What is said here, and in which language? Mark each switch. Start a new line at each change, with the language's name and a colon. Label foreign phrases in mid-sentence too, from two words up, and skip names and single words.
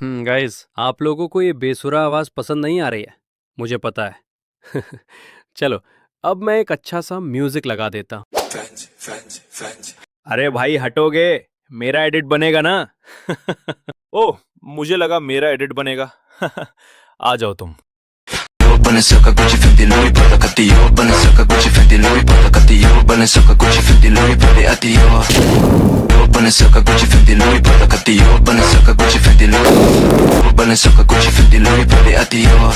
Hindi: गाइस आप लोगों को ये बेसुरा आवाज़ पसंद नहीं आ रही है, मुझे पता है। चलो अब मैं एक अच्छा सा म्यूजिक लगा देता हूँ। अरे भाई हटोगे, मेरा एडिट बनेगा ना। ओह, मुझे लगा मेरा एडिट बनेगा। आ जाओ तुम। Balenciaga, Gucci, Fendi, Louis, Prada, Cartier. Balenciaga, Gucci, Fendi, Louis, Prada, Cartier. Balenciaga, Gucci, Fendi, Louis, Prada, Cartier. Balenciaga, Gucci, Fendi, Louis, Prada, Cartier. Balenciaga, Gucci, Fendi, Louis. Balenciaga, Gucci, Fendi, Louis, Prada, Cartier.